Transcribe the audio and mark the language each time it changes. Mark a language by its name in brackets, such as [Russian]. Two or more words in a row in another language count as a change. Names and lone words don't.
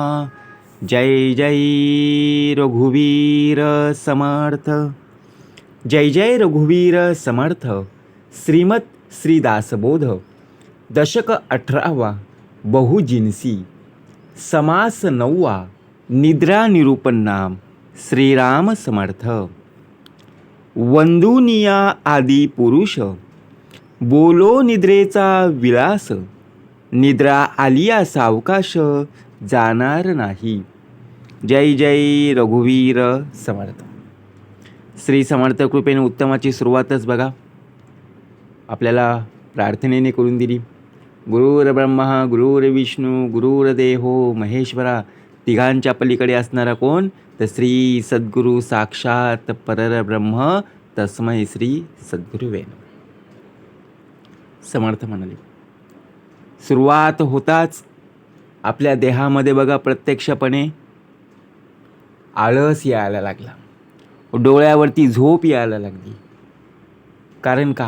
[Marathi] जय जय रघुवीर समर्थ. जय जय रघुवीर समर्थ. श्रीमत श्री दासबोध. दशक 18वा. बहुजिन्सी. समास 9वा. निद्रा निरूपण नाम. श्रीराम समर्थ. वंदुनिया आदी पुरुष बोलो निद्रेचा विलास. निद्रा आलिया सावकाश जाणार नाही. जय जय रघुवीर समर्थ. श्री समर्थ कृपेने उत्तमाची सुरुवातच बघा आपल्याला प्रार्थनेने करून दिली. [Sanskrit] गुरुर्ब्रह्मा गुरुर्विष्णू गुरुर्देवो महेश्वरा. [Marathi] तिघांच्या पलीकडे असणारा कोण? [Sanskrit] तर श्री सद्गुरु साक्षात परब्रह्म तस्मै श्री सद्गुरुवे नमः. [Marathi] समर्थ म्हणाले. सुरुवात होताच आपल्या देहामध्ये बघा प्रत्यक्षपणे आळस यायला लागला. डोळ्यावरती झोप यायला लागली. कारण का?